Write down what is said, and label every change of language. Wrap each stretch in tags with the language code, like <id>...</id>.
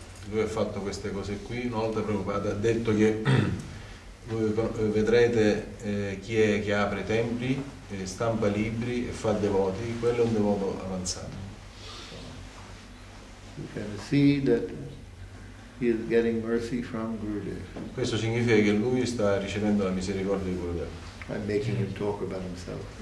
<it>Lui ha fatto queste cose qui. Una volta Prabhupada ha detto che voi vedrete chi è che apre templi, stampa libri e fa devoti, quello è un devoto avanzato.</it> <en>You can see that he is getting mercy from Gurudev.</en> <it>Questo significa che lui sta ricevendo la misericordia di Gurudev.</it> <en>I'm making him talk about himself.</en>